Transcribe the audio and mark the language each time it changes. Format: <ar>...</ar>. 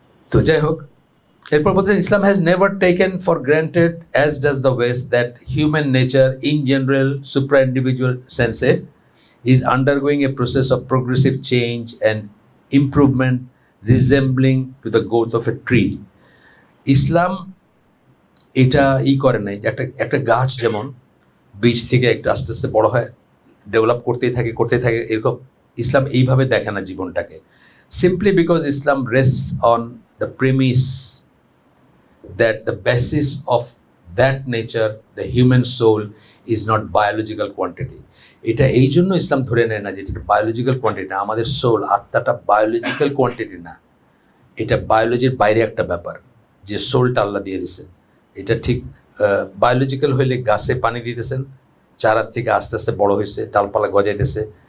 <bn>তো যাই হোক, এরপর বলছেন</bn> <en>Islam has never taken for granted as does the west that human nature in general supra individual sense is undergoing a process of progressive change and improvement resembling to the growth of a tree.</en> <bn>ইসলাম এটা করে নাই, একটা গাছ যেমন বীজ থেকে একটু আস্তে আস্তে বড় হয়, ডেভেলপ করতেই থাকে, এরকম ইসলাম এইভাবে দেখে না জীবনটাকে,</bn> <en>simply because Islam rests on the premise that the basis of that nature, the human soul, is not biological quantity.</en> <bn>এটা এই জন্য ইসলাম ধরে নেয় না যে এটা বায়োলজিক্যাল কোয়ান্টিটি না, আমাদের সোল, আত্মাটা বায়োলজিক্যাল কোয়ান্টিটি না, এটা বায়োলজির বাইরে একটা ব্যাপার, যে সোলটা আল্লাহ দিয়ে দিচ্ছেন। এটা ঠিক বায়োলজিক্যাল হইলে গাছে পানি দিতেছেন, চারার থেকে আস্তে আস্তে বড় হয়েছে, ডালপালা গজাইতেছে।</bn>